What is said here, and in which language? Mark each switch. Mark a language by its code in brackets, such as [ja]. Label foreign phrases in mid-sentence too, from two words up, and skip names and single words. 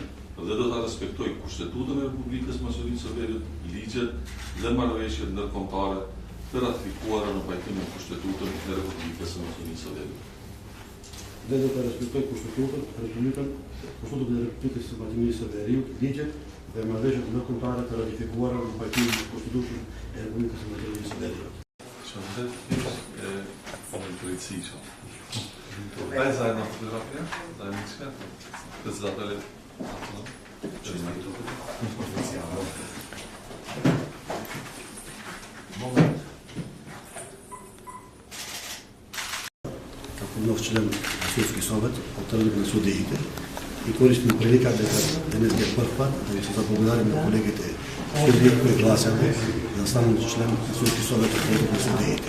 [sq] Dhe do ta respektoj Kushtetutën e Republikës së Maqedonisë së Veriut, ligjet dhe marrëveshjet ndërkombëtare të ratifikuara në pajtim me Kushtetutën e Republikës së Maqedonisë së Veriut. Dhe do të respektoj Kushtetutin e Republikës së Maqedonisë së Veriut, ligjet dhe marrëveshjet ndërkombëtare të ratifikuara në pajtim me Kushtetutën e Republikës së Maqedonisë së Veriut. [mk] Дай заедно фотографија, заедничка. Председателят. Како нов член на Судски совет, потребник на судиите и користим прилика дека денес е прв пат да ви се заблагодарим на колегите судии кои гласале да станат член на Судски совет потребник на судиите.